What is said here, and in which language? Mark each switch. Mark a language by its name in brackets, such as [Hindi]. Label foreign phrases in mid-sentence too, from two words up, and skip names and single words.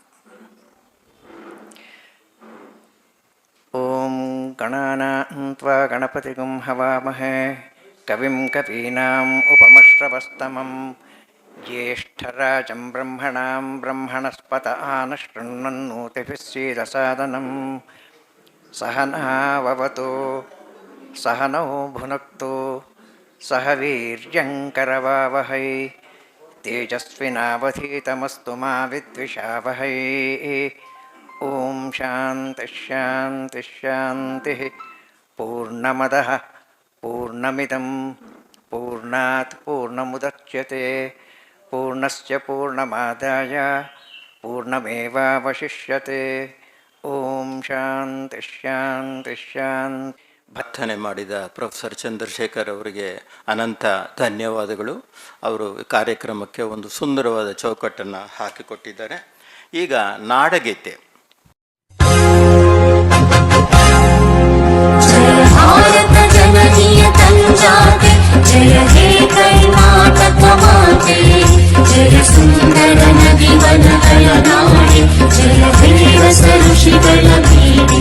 [Sanskrit] ಓಂ ಗಣಾನಾನ್ತ್ವಾ ಗಣಪತಿಗುಂ ಹವಾಮಹೇ ಕವಿಂ ಕವೀನಾಂ ಉಪಮಶ್ರವಸ್ತಮಂ ಜ್ಯೇಷ್ಠರಾಜಂ ಬ್ರಹ್ಮಣಾಂ ಬ್ರಹ್ಮಣಸ್ಪತ ಆನಶೃಣ್ವನ್ನೋತಿಭಿಃ ಸೀದಸಾದನಂ ಸಹನಾವವತು ಸಹನೌ ಭುನಕ್ತು ಸಹ ವೀರ್ಯಂಕರವಾವಹೈ ತೇಜಸ್ವಿನಾವಧೀತಮಸ್ತು ಮಾ ವಿದ್ವಿಷಾವಹೈ. ಓಂ ಶಾಂತಿ ಶಾಂತಿ ಶಾಂತಿ. ಪೂರ್ಣಮದಃ ಪೂರ್ಣಮಿದಂ ಪೂರ್ಣಾತ್ ಪೂರ್ಣಮುದಚ್ಯತೆ ಪೂರ್ಣಸ್ಯ ಪೂರ್ಣಮಾದಾಯ ಪೂರ್ಣಮೇವಾವಶಿಷ್ಯತೆ. ಓಂ ಶಾಂತಿ ಶಾಂತಿ ಶಾಂತಿ. [Kannada] ಪ್ರಾರ್ಥನೆ ಮಾಡಿದ ಪ್ರೊಫೆಸರ್ ಚಂದ್ರಶೇಖರ್ ಅವರಿಗೆ ಅನಂತ ಧನ್ಯವಾದಗಳು. ಅವರು ಕಾರ್ಯಕ್ರಮಕ್ಕೆ ಒಂದು ಸುಂದರವಾದ ಚೌಕಟ್ಟನ್ನು ಹಾಕಿಕೊಟ್ಟಿದ್ದಾರೆ. ಈಗ ನಾಡಗೀತೆ. ಜಯ ಹೇ ಕರ್ನಾಟಕ ಮಾತೆ, ಜಯ ಸುಂದರ ನದಿ ವನಗಳ ನಾಡೆ, ಜಯ ಹೇ ರಸ ಋಷಿಗಳ ಬೀಡೆ.